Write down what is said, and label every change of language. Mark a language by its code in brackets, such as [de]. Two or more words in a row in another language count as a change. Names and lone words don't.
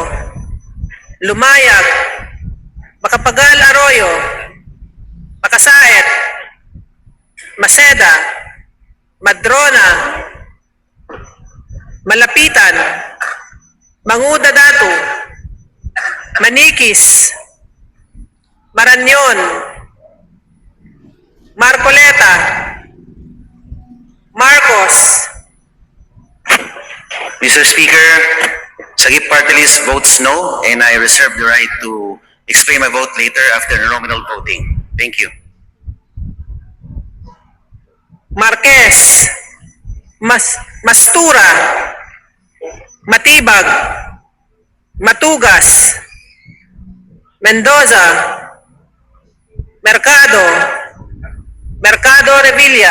[en] Lumayag, Makapagal Arroyo, Makasaet, Maceda, Madrona, Malapitan, Manguda Datu, Manikis, Maranyon, Marcoleta, Marcos, Mr. Speaker, Sagip Party List votes no, and I reserve the right to explain my vote later after the nominal voting. Thank you. Marquez, Mastura, Matibag, Matugas, Mendoza, Mercado, Mercado Revilla,